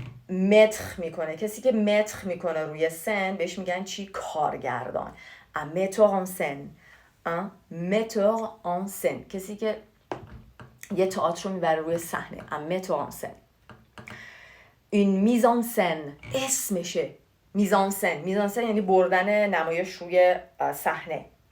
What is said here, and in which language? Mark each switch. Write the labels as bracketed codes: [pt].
[fa] متر میکنه، کسی که متر میکنه روی سن بهش میگن چی؟ کارگردان. [fr] un metteur en scène. un metteur en scène [fa] کسی که یه تئاتر رو میبره روی صحنه. [fr] un metteur en scène. une mise en scène اسمشه. [fa] mise en scène یعنی بردن نمایش روی صحنه.